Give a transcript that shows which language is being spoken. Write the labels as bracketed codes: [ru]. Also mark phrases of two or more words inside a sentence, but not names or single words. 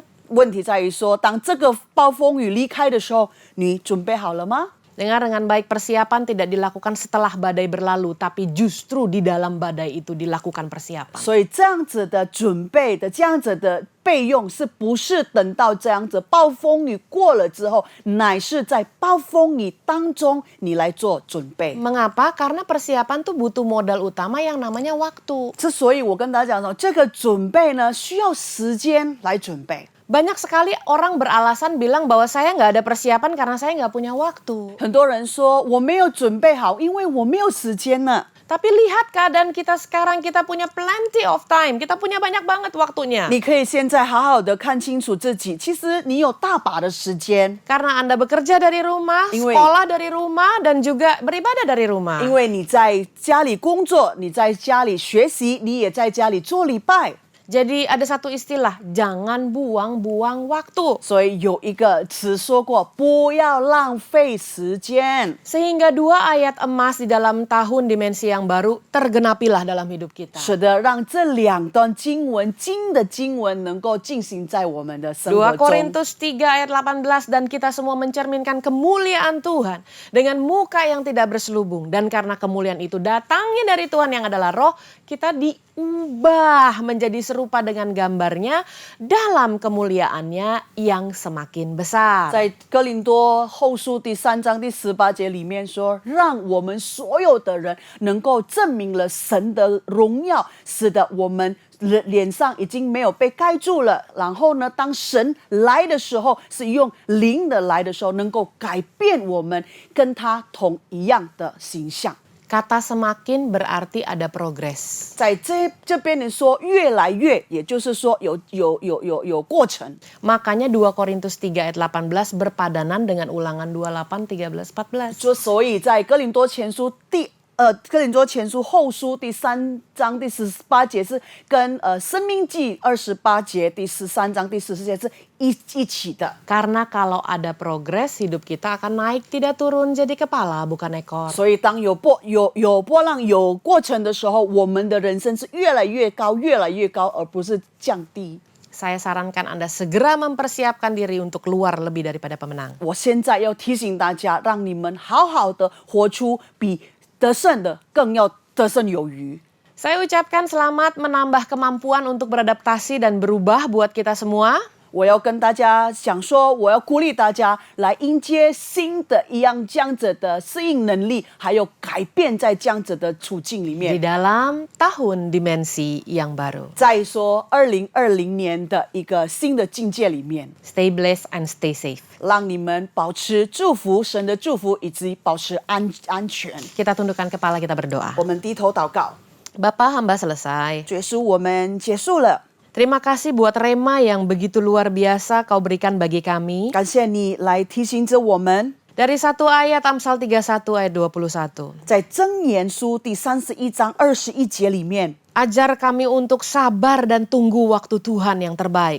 [zh] 问题在于说，当这个暴风雨离开的时候，你准备好了吗？ [id] Dengar dengan baik, persiapan tidak dilakukan setelah badai berlalu, tapi justru di dalam badai itu dilakukan persiapan. [zh] 所以这样子的准备的、这样子的备用，是不是等到这样子暴风雨过了之后，乃是在暴风雨当中你来做准备？ [id] Mengapa? Karena persiapan tuh butuh modal utama yang namanya waktu. [zh] 之所以我跟大家讲说，这个准备呢，需要时间来准备。 [id] Banyak sekali orang beralasan bilang bahwa saya nggak ada persiapan karena saya nggak punya waktu. [zh] 很多人说我没有准备好，因为我没有时间呢。 [id] Tapi lihat keadaan kita sekarang, kita punya [en] plenty of time. [id] Kita punya banyak banget waktunya. [zh] 你可以现在好好的看清楚自己，其实你有大把的时间， [id] Karena Anda bekerja dari rumah, [zh] 因为- [id] sekolah dari rumah, dan juga beribadah dari rumah. [zh] 因为你在家里工作，你在家里学习，你也在家里做礼拜。 [id] Jadi ada satu istilah, jangan buang-buang waktu. [zh] 所以有一个词说过，不要浪费时间。 [id] Sehingga 2 ayat emas di dalam tahun dimensi yang baru tergenapilah dalam hidup kita. [zh] 使得让这2段经文金的经文能够进行在我们的生活 2 中。 [id] Korintus 3 ayat 18, dan kita semua mencerminkan kemuliaan Tuhan dengan muka yang tidak berselubung. Dan karena kemuliaan itu datangnya dari Tuhan yang adalah roh, kita diubah menjadi serupa dengan gambarnya dalam kemuliaannya yang semakin besar. [zh] 在哥林多后书第3章第18节里面说，让我们所有的人能够证明了神的荣耀，使得我们脸上已经没有被盖住了。然后呢，当神来的时候，是用灵的来的时候，能够改变我们跟他同一样的形象。 [id] Kata semakin berarti ada progres. [zh] 在这边你说越来越，也就是说有过程。 [id] Makanya 2 Korintus 3 ayat 18 berpadanan dengan Ulangan 28, 13, 14. [zh] 所以在哥林多前书哥林多前书后书第3章第18节是跟申命记28节第13章第14节是一起的。 [id] Karena kalau ada progres, hidup kita akan naik tidak turun jadi kepala bukan ekor. [zh] 所以当有波浪有过程的时候，我们的人生是越来越高，越来越高，而不是降低。 [id] Saya sarankan Anda segera mempersiapkan diri untuk keluar lebih daripada pemenang. [zh] 我现在要提醒大家，让你们好好的活出比得胜的更要得胜有余。 [id] Saya ucapkan selamat menambah kemampuan untuk beradaptasi dan berubah buat kita semua. [zh] 我要跟大家讲说，我要鼓励大家来迎接新的一样这样子的适应能力，还有改变在这样子的处境里 [id] Di [zh] 面。 [id] dalam tahun dimensi yang baru. [zh] 再说2020年的一个新的境界里面， [en] Stay blessed and stay safe. [zh] 让你们保持祝福，神的祝福，以及保持安全。 [id] Kita tundukkan kepala, kita berdoa. [zh] 我们低头祷告， [id] Bapa, hamba selesai. [zh] 主耶稣，我们结束了。 [id] Terima kasih buat Rema yang begitu luar biasa kau berikan bagi kami. [zh] 感谢你来提醒着我们， [id] Dari 1 ayat Amsal 31 ayat 21. [zh] 在箴言书第31章21节里面， [id] Ajar kami untuk sabar dan tunggu waktu Tuhan yang terbaik.